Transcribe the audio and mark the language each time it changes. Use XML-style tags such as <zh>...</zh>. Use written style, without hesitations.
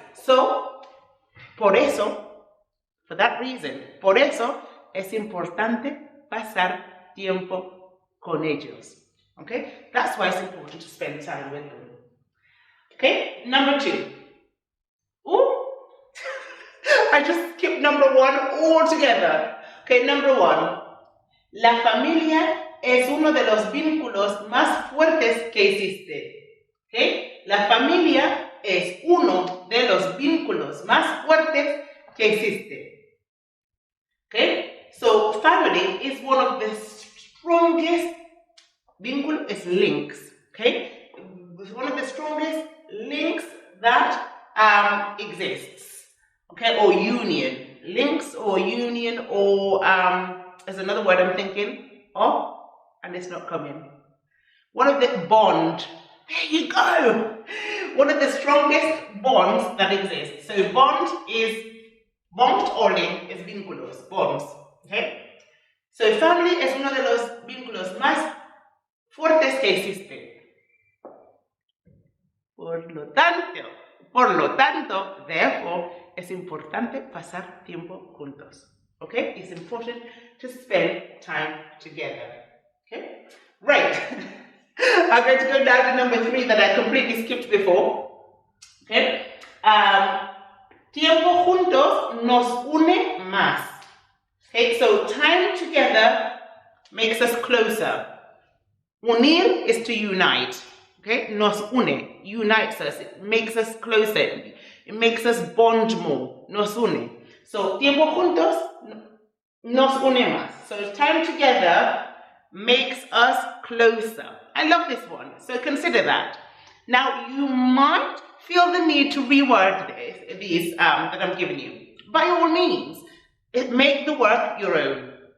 <es>So, por eso,</es> <en>for that reason,</en> <es>por eso es importante pasar tiempo con ellos.</es> <en>Okay? That's why it's important to spend time with them. Okay? Number 2. Ooh! I just skipped number 1 altogether. Okay, number 1.</en> <es>La familia es uno de los vínculos más fuertes que existe. Okay? La familia es uno de los vínculos más fuertes que existe.</es> <en>Okay? So, family is one of the strongest vínculo is links. Okay? It's one of the strongest links that exists. Okay? Or union. Links or union or there's another word I'm thinking of, and it's not coming. One of the bond. There you go. One of the strongest bonds that exists. So bond o link</en> <es>es vínculos,</es> <en>bonds. Okay.</en> <es>So family es uno de los vínculos más fuertes que existen. Por lo tanto,</es> <en>therefore,</en> <es>es importante pasar tiempo juntos.</es> <en>Okay? It's important to spend time together. Okay? Right. I'm going to go down to number 3 that I completely skipped before. Okay?</en> <es>Tiempo juntos nos une más.</es> <en>Okay? So time together makes us closer. Unir is to unite. Okay?</en> <es>Nos une,</es> <en>unites us. It makes us closer. It makes us bond more.</en> <es>Nos une. So tiempo juntos nos une más.</es> <en>So time together makes us closer. I love this one. So consider that. Now you might feel the need to reword these that I'm giving you. By all means, make the work your own.</en>